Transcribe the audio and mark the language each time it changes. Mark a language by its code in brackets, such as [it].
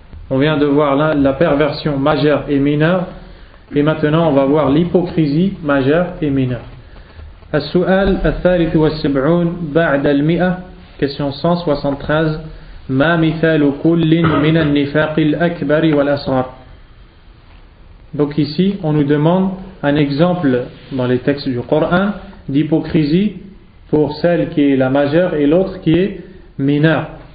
[fr] On vient de voir la perversion majeure et mineure. Et maintenant on va voir l'hypocrisie majeure et mineure. [ar] السؤال الثالث والسبعون بعد المئة. [fr] Question 173. [ar] ما مثال كل من النفاق الأكبر والأصغر. [fr] Donc ici on nous demande un exemple dans les textes du Coran d'hypocrisie pour celle qui est la majeure et l'autre qui est mineure.